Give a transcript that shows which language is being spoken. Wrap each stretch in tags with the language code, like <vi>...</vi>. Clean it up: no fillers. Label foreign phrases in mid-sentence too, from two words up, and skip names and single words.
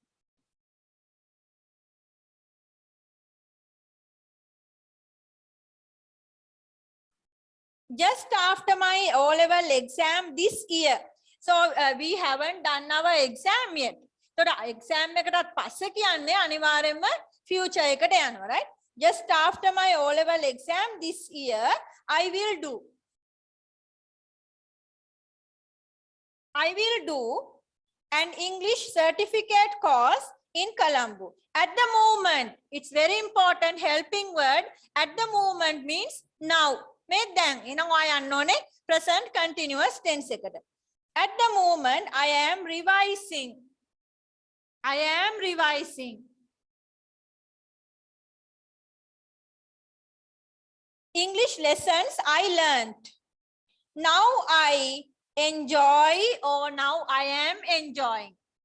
<en>Just after my O-level exam this year. So we haven't done our exam yet. So the exam</en> <si>එකටත් පස්සේ කියන්නේ අනිවාර්යයෙන්ම future එකට යනවා,</si> <en>right? Just after my O-level exam this year, I will do an English certificate course in Colombo. At the moment, it's very important helping word. At the moment means now.</en> <si>මේ දැන් එනවා යන්න ඕනේ</si> <en>present continuous tense</en> <si>එකට.</si> <en>At the moment, I am revising. English lessons I learned. Now I enjoy, or now I am enjoying.</en>